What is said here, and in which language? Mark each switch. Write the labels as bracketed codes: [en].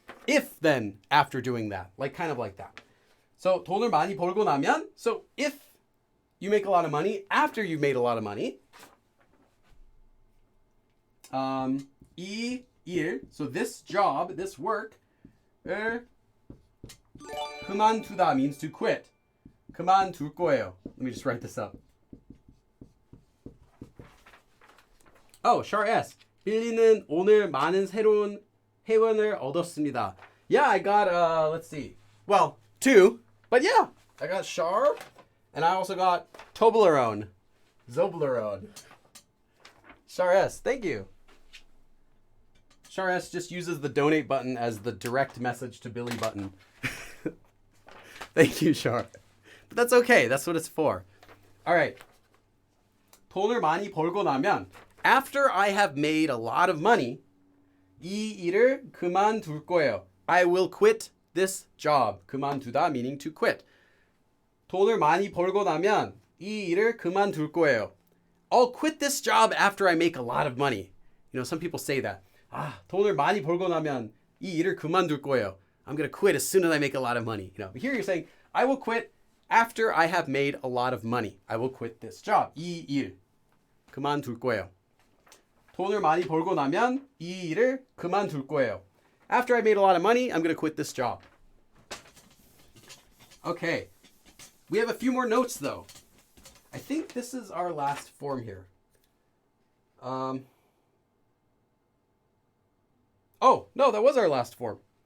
[en] If then, after doing that. Kind of like that. So, [ko] 돈을 많이 벌고 나면, [en] so if you make a lot of money, after you've made a lot of money, [ko] 이 일, [en] so this job, this work, 그만두다 means to quit. [ko] 그만둘 거예요. [en] Let me just write this up. Oh, Char S. [ko] 빌리는 오늘 많은 새로운 회원을 얻었습니다. [en] Yeah, I got, let's see. Well, 2. But yeah, I got Char. And I also got Toblerone. Zoblerone. Char S, thank you. Char S just uses the donate button as the direct message to Billy button. Thank you, Char. But that's okay. That's what it's for. All right. [ko] 돈을 많이 벌고 나면, [en] after I have made a lot of money, [ko] 이 일을 그만둘 거예요. [en] I will quit this job. 그만두다 meaning to quit. [ko] 돈을 많이 벌고 나면 이 일을 그만둘 거예요. [en] I'll quit this job after I make a lot of money. Some people say that. [ko] 돈을 많이 벌고 나면 이 일을 그만둘 거예요. [en] I'm going to quit as soon as I make a lot of money. But here you're saying, I will quit after I have made a lot of money. I will quit this job. [ko] 이 일. 그만둘 거예요. 돈을 많이 벌고 나면 이 일을 그만둘 거예요. [en] After I made a lot of money, I'm going to quit this job. Okay. We have a few more notes, though. I think this is our last form here. Oh, no, that was our last form.